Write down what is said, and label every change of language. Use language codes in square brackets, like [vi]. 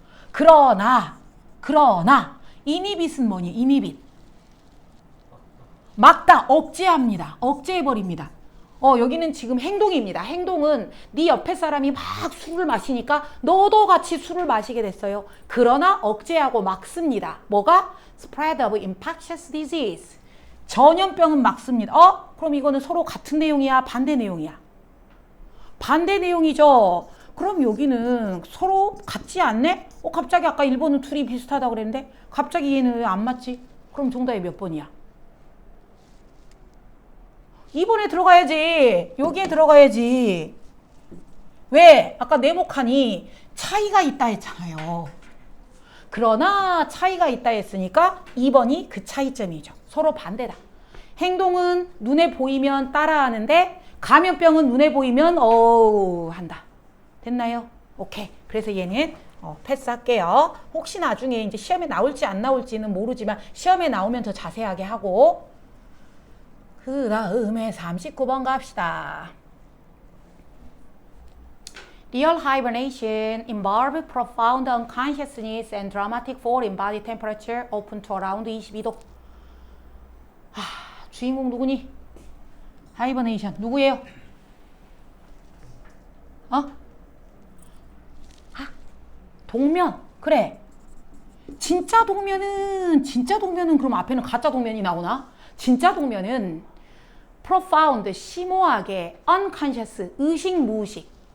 [ko] 그러나 이니빗은 뭐니? 이니빗. 막다, 억제합니다. 억제해버립니다. 여기는 지금 행동입니다. 행동은 네 옆에 사람이 막 술을 마시니까 너도 같이 술을 마시게 됐어요. 그러나 억제하고 막습니다. 뭐가? [en] Spread of infectious disease. [ko] 전염병은 막습니다. 그럼 이거는 서로 같은 내용이야? 반대 내용이야? 반대 내용이죠. 그럼 여기는 서로 같지 않네? 갑자기 아까 1번은 둘이 비슷하다고 그랬는데 갑자기 얘는 왜 안 맞지? 그럼 정답이 몇 번이야? 2번에 들어가야지. 여기에 들어가야지. 왜? 아까 네모칸이 차이가 있다 했잖아요. 그러나 차이가 있다 했으니까 2번이 그 차이점이죠. 서로 반대다. 행동은 눈에 보이면 따라하는데 감염병은 눈에 보이면 한다. 됐나요? 오케이. 그래서 얘는 패스할게요. 혹시 나중에 이제 시험에 나올지 안 나올지는 모르지만 시험에 나오면 더 자세하게 하고 그 다음에 39번 갑시다. [en] Real hibernation involves profound unconsciousness and dramatic fall in body temperature open to around 22도. [ko] 주인공 누구니? 하이버네이션 누구예요? 동면. 그래. 진짜 동면은 그럼 앞에는 가짜 동면이 나오나? 진짜 동면은 profound, 심오하게, unconscious, 의식, 무의식.